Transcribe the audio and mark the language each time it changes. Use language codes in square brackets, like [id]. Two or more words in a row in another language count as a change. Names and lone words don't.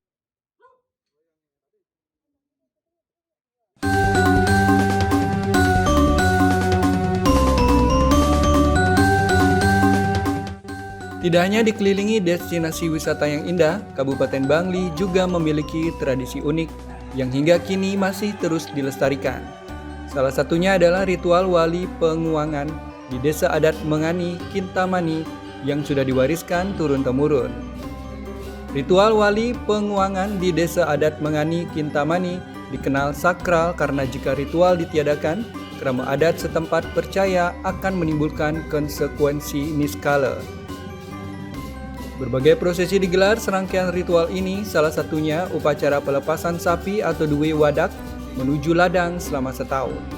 [id] Tidak hanya dikelilingi destinasi wisata yang indah, Kabupaten Bangli juga memiliki tradisi unik yang hingga kini masih terus dilestarikan. Salah satunya adalah ritual wali penguangan di Desa Adat Mengani, Kintamani, yang sudah diwariskan turun-temurun. Ritual wali penguangan di Desa Adat Mengani, Kintamani dikenal sakral karena jika ritual ditiadakan, kerama adat setempat percaya akan menimbulkan konsekuensi niskala. Berbagai prosesi digelar serangkaian ritual ini, salah satunya upacara pelepasan sapi atau duwe wadak menuju ladang selama setahun.